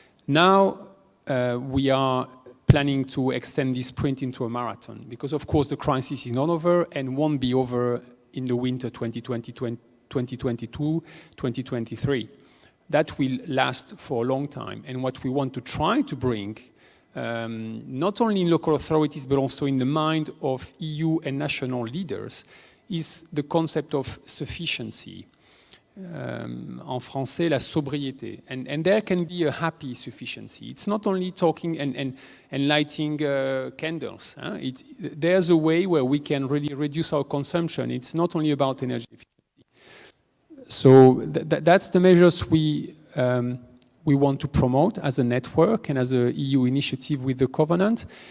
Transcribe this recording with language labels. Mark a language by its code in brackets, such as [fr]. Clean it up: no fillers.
[en] Now we are planning to extend this sprint into a marathon, because of course the crisis is not over and won't be over in the winter 2022, 2023. That will last for a long time. And what we want to try to bring, not only in local authorities, but also in the mind of EU and national leaders, is the concept of sufficiency. [fr] En français, la sobriété. [en] And there can be a happy sufficiency. It's not only talking and lighting candles. There's a way where we can really reduce our consumption. It's not only about energy efficiency. So that's the measures we want to promote as a network and as a EU initiative with the Covenant.